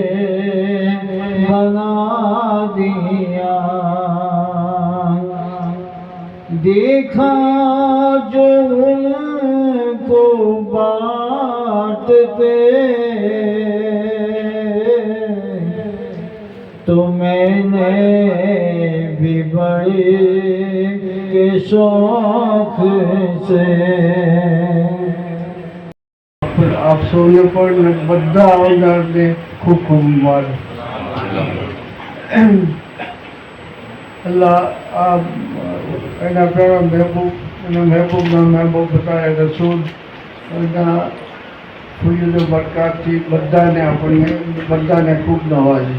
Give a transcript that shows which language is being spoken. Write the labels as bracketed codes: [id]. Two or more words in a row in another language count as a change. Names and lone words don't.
[ur] بنا دیا، دیکھا جو ان کو بانٹتے تو میں نے بھی بڑے کے شوق سے [gu] આપ સૌને પણ બધા આવનારને ખૂબ ખૂબ મુબારક. અલ્લાહ આપ એના પ્યારા મહેબૂબ અને મહેબૂબના મહેબૂબ બતાવે રસૂલ એના ફુયુદ બરકાતથી બધાને આપણને બધાને ખૂબ નવાજે.